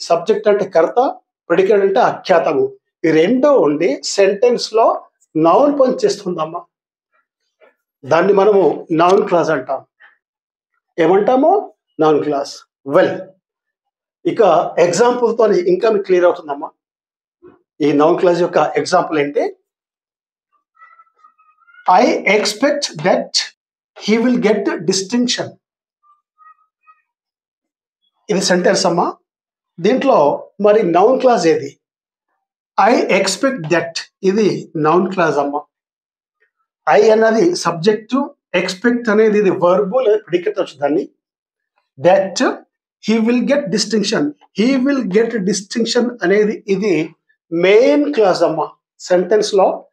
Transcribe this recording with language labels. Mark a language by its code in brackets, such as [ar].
[te] Subject అంటే కర్త, predicate అంటే అఖ్యాతము. ఈ రెండు ఉండి సెంటెన్స్ లో నౌన్ పని చేస్తుందమ్మా. దాన్ని మనము నౌన్ క్లాజ్ అంటాం. ఏమంటాము? Noun clause. ఇక ఎగ్జాంపుల్తో ఇంకా మీకు క్లియర్ అవుతుందమ్మా. ఈ నౌన్ క్లాజ్ యొక్క ఎగ్జాంపుల్ ఏంటి? [en] I expect that he will get distinction. [te] ఇది సెంటెన్స్ అమ్మా. దీంట్లో మరి నౌన్ క్లాజ్ ఏది? [en] I expect that. [te] ఇది నౌన్ క్లాజ్ అమ్మ. ఐ అన్నది సబ్జెక్టు, ఎక్స్పెక్ట్ అనేది ఇది వర్బ్ లేదా ప్రిడికేట్ వచ్చు దాన్ని. [en] that he will get distinction, he will get distinction [te] అనేది ఇది మెయిన్ క్లాజ్ అమ్మ సెంటెన్స్ లో.